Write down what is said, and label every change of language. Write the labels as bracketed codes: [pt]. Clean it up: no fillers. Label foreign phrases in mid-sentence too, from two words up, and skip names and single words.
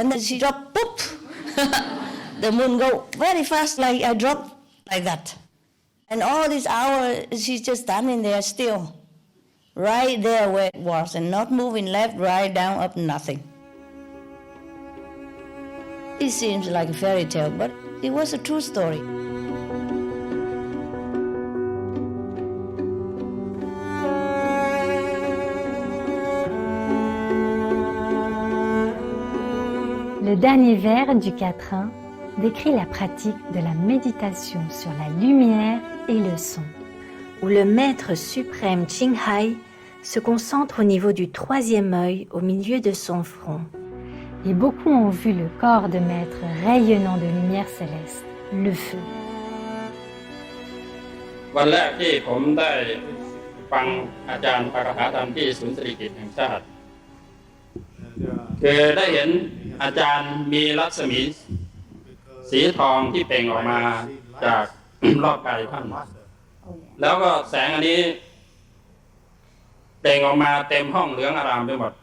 [en] And then she dropped, poof! The moon go very fast, like I dropped like that. And all these hours, she's just standing there still, right there where it was, and not moving left, right, down, up, nothing. It seems like a fairy tale, but it was a true story. [fr] Le dernier vers du quatrain décrit la pratique de la méditation sur la lumière et le son, où le maître suprême Qinghai se concentre au niveau du troisième œil au milieu de son front. Et beaucoup ont vu le corps de maître rayonnant de lumière céleste, le feu. [th] วันแรกที่ผมได้ฟังอาจารย์ปาฐกถาธรรมที่ศูนย์เศรษฐกิจแห่งชาติคือได้เห็นอาจารย์มีรัศมีสีทองที่เปล่ง ออกมาจาก รอบกายท่านแล้วก็แสงอันนี้เปล่งออกมาเต็มห้องเหลืองอารามไปหมด